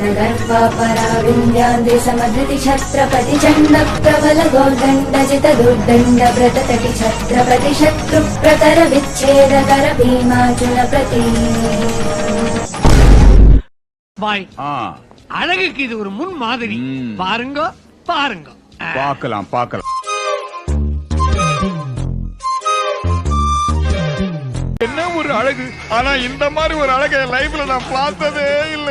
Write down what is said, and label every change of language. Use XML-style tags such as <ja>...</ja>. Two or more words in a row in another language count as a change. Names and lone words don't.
<sa>गर्वा पराविन्द्याद्रि समधृति छत्रपति चण्ड प्रबल गोर्दण्डजित दुर्दण्ड व्रततटि छत्रपति शत्रु प्रकर विच्छेदकर भीमार्जुन प्रति.</sa> <ta>பாய் அழகுக்கு இது ஒரு முன் மாதிரி. பாருங்க பாருங்க, பார்க்கலாம் பார்க்கலாம். என்ன ஒரு அழகு! ஆனா இந்த மாதிரி ஒரு அழகை லைஃப்ல நான் பார்த்ததே இல்ல.</ta>